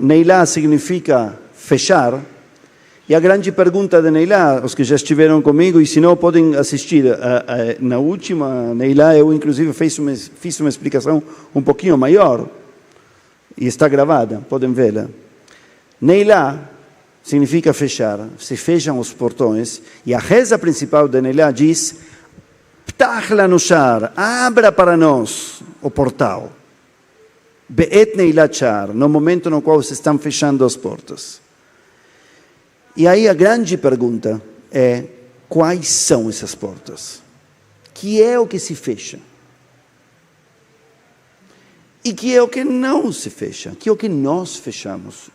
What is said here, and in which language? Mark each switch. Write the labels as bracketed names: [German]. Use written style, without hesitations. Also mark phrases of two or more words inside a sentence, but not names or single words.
[Portuguese] Neilá significa fechar. E a grande pergunta de Neilá, os que já estiveram comigo, e se não podem assistir, na última Neilá eu inclusive fiz uma explicação um pouquinho maior, e está gravada, podem vê-la. Neilá significa fechar, se fecham os portões, e a reza principal de Neilá diz: [Hebrew] פתח לנו שער, [Portuguese] abra para nós o portal. [Hebrew] בעת נעילה שער, [Portuguese] no momento no qual se estão fechando as portas. E aí a grande pergunta é: quais são essas portas? Que é o que se fecha? E que é o que não se fecha? Que é o que nós fechamos?